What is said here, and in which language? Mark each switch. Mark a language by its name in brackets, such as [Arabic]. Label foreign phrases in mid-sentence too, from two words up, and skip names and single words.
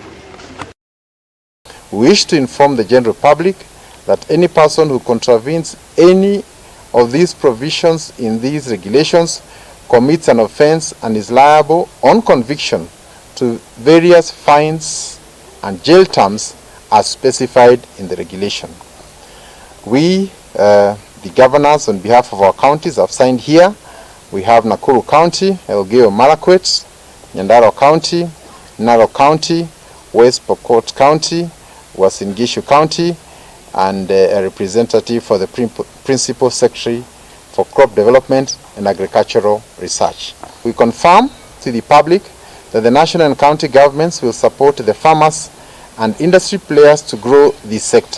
[English] We wish to inform the general public that any person who contravenes any of these provisions in these regulations commits an offense and is liable on conviction to various fines and jail terms as specified in the regulation. We, the governors on behalf of our counties, have signed here. We have Nakuru County, Elgeyo Marakwet, Nyandarua County, Narok County, West Pokot County, Uasin Gishu County, and a representative for the Principal Secretary for Crop Development and Agricultural Research. We confirm to the public that the national and county governments will support the farmers and industry players to grow this sector.